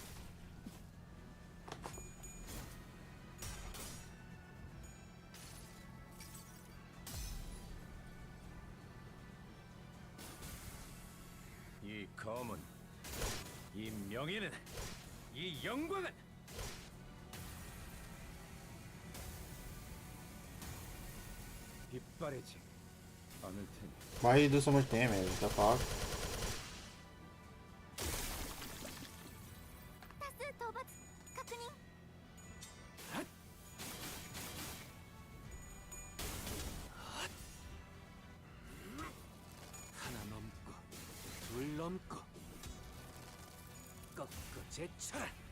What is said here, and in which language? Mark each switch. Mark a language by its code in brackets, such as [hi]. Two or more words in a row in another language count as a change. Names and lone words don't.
[ko] 이 검은, 이 명예는, 이 영광은 빗바래지 않을 테니. [en] Why you do so much damage? The fuck? [ja] 多数討伐確認。 [ko] 하나 넘고 둘 넘고 꺾고 제쳐라.